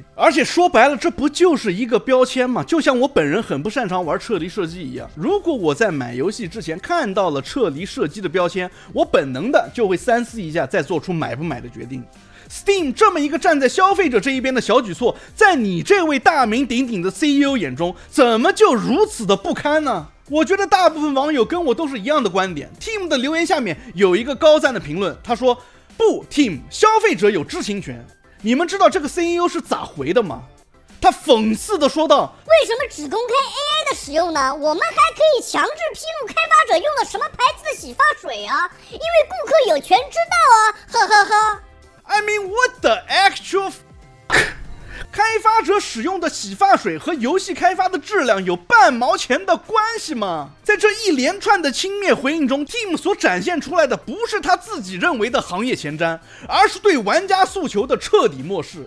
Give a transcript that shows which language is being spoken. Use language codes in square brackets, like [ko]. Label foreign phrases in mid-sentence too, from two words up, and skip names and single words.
[zh] 而且說白了，這不就是一個標籤嗎？就像我本人很不擅長玩撤離射擊一樣，如果我在買遊戲之前看到了撤離射擊的標籤，我本能的就會三思一下，再做出買不買的決定。Steam 這麼一個站在消費者這一邊的小舉措，在你這位大名鼎鼎的 CEO 眼中，怎麼就如此的不堪呢？我覺得大部分網友跟我都是一樣的觀點。Tim 的留言下面有一個高讚的評論，他說，不 ，Tim， 消費者有知情權。你們知道這個 CEO 是咋回的嗎？他諷刺地說道： 为什麼只公開 AI 的使用呢？我們還可以強制披露開發者用了什麼牌子的洗髮水啊，因為顧客有權知道啊，呵呵呵。 [en] I mean, what the actual [zh] 開發者使用的洗髮水和遊戲開發的質量有半毛錢的關係嗎？在這一連串的輕蔑回應中 ，Tim 所展現出來的不是他自己認為的行業前瞻，而是對玩家訴求的徹底漠視。